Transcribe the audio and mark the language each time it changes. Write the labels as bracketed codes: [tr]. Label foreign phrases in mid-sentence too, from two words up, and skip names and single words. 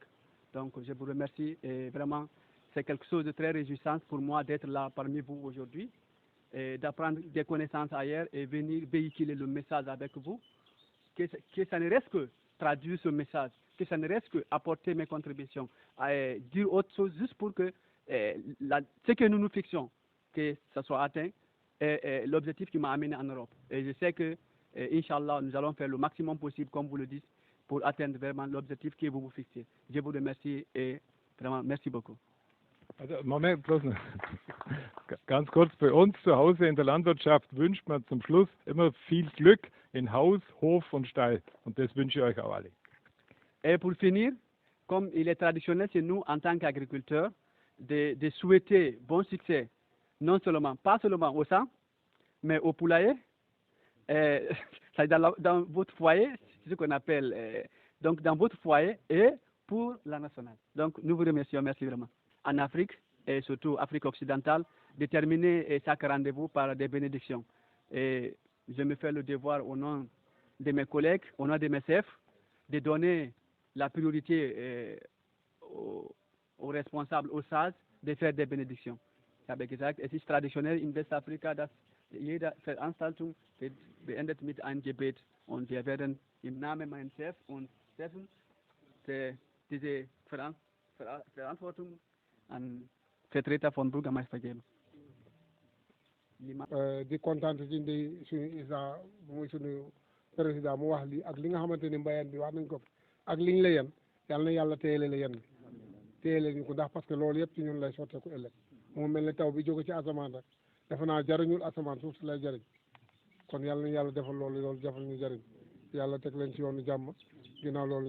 [fr] Donc je vous remercie et vraiment c'est quelque chose de très réjouissant pour moi d'être là parmi vous aujourd'hui et d'apprendre des connaissances ailleurs et venir véhiculer le message avec vous, que ça ne reste que traduire ce message, que ça ne reste que apporter mes contributions, dire autre chose juste pour que ce que nous nous fixons, que ça soit atteint, est l'objectif qui m'a amené en Europe. Et je sais que, Inch'Allah, nous allons faire le maximum possible, comme vous le dites, pour atteindre vraiment l'objectif que vous vous fixez. Je vous remercie et vraiment merci beaucoup. [de] Also Moment, bloß noch. Ganz kurz, bei uns zu Hause in der Landwirtschaft wünscht man zum Schluss immer viel Glück in Haus, Hof und Stall. Und das wünsche ich euch auch alle. [fr] Et pour finir, comme il est traditionnel chez nous en tant qu'agriculteurs, de souhaiter bon succès, pas seulement au sang, mais au poulailler, dans votre foyer, c'est ce qu'on appelle, donc dans votre foyer et pour la nationale. Donc nous vous remercions, merci vraiment. En Afrique, et surtout Afrique occidentale, de terminer chaque rendez-vous par des bénédictions. Et je me fais le devoir au nom de mes collègues, au nom de mes chefs, de donner la priorité aux responsables, aux sages, de faire des Benediktionen. [de] Ich habe gesagt, es ist traditionell in Westafrika, dass jede Veranstaltung beendet mit einem Gebet. Und wir werden im Namen meines Chefs und Chefs diese Verantwortung an Vertreter von Bürgermeister geben. [wo] di kontaan ci ndi suñu ISRA muy suñu président mu wax li ak li nga xamante ni mbayeen bi wax nañ ko ak liñ la yen yàlla na yàlla téyele la yen bi téyele ñu ko ndax [fr] parce que [wo] loolu yëpp ci ñun lay sotteeku ëllëg mu mel ne taw bi jóge ci asamaan rek defe naa jariñul asamaan suuf si lay jariñ kon yàlla na yàlla defal loolu defal ñu jariñ yàlla teg leen ci yoonu jàmm ginnaaw loolu